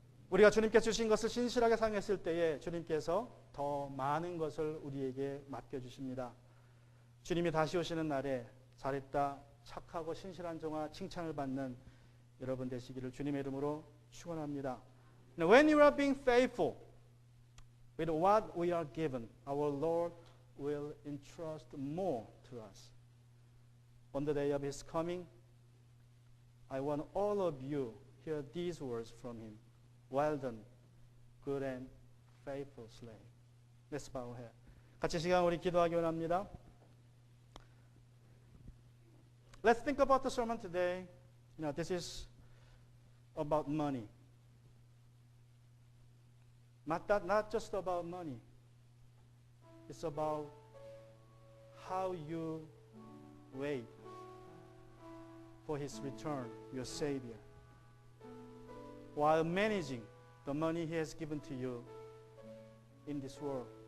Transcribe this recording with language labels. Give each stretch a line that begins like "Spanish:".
Korean: 우리가 주님께 주신 것을 신실하게 사용했을 때에 주님께서 더 많은 것을 우리에게 맡겨주십니다. 주님이 다시 오시는 날에 잘했다, 착하고 신실한 종아 칭찬을 받는 여러분 되시기를 주님의 이름으로 축원합니다.
English: Now, when you are being faithful with what we are given, our Lord will entrust more to us. On the day of His coming, I want all of you hear these words from Him. Well done, good and faithful slave. Let's bow our head.
Korean: 같이 시간 우리 기도하기 원합니다.
English: Let's think about the sermon today. This is about money. Not just about money. It's about how you wait for His return, your Savior, while managing the money He has given to you in this world.